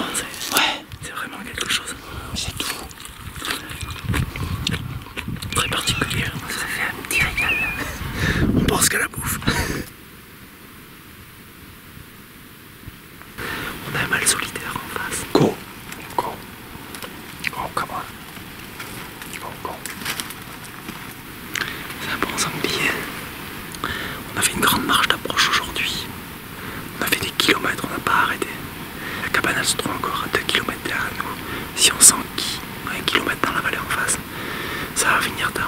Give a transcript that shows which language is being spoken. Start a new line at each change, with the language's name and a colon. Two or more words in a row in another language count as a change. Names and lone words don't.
French: Ouais, c'est vraiment quelque chose. C'est tout. Très particulier. Ça fait un petit régal. On pense qu'à la bouffe. On a un mâle solitaire en face.
English: Go. Go. Go, come on. Go, go.
French: C'est un bon sanglier. On a fait une grande marche d'approche aujourd'hui. On a fait des kilomètres, on n'a pas arrêté. La cabane elle se trouve encore à 2 km derrière nous. Si on s'enquille 1 km dans la vallée en face, ça va venir tard.